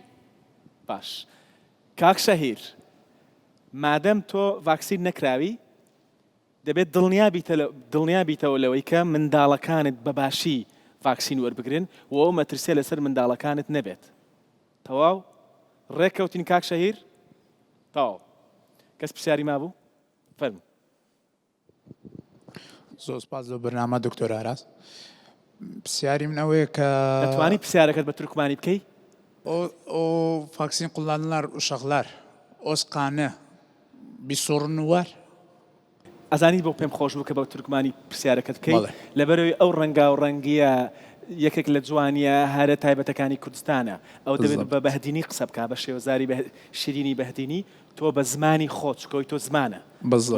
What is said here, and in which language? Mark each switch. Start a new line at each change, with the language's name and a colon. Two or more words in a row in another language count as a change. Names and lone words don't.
Central Kurdish: باش کاک شەهیر مادەم تۆ ڤاکسین نەکراوی دەبێت دڵنیا بیتەوە لەوەی کە منداڵەکانت بەباشی ڤاکسین وەربگرن و ئەو مەترسیە لەسەر منداڵەکانت نەبێت تەواو ڕێککەوتین کاک شەهیر تاو کەس پرسیاری مابوو فەرموو زۆر سپاس لە بەرنامە دکتۆر ئاراس پرسیاری من ئەوەیە کە دەتوانی پرسیارەکەت بە تورکمانی بکەی
Turkish: o vaksin kullananlar uşaklar Özkanı bir sorunu var.
Central Kurdish: ئەزانی بۆ پێم خۆش بوو کە بە تورکمانی پرسیارەکەت بکەیت بەڵێ. لەبەرەوەی ئەو ڕەنگا و ڕەنگیە یەکێک لە جوانیە هەرە تایبەتەکانی کوردستانە ئەو دەبێت بالضبط. بە بەهدینی قسە بکە بە شێوەزاری شیرینی بەهدینی تۆ بە زمانی خۆت چکۆی تۆ زمانە بالضبط.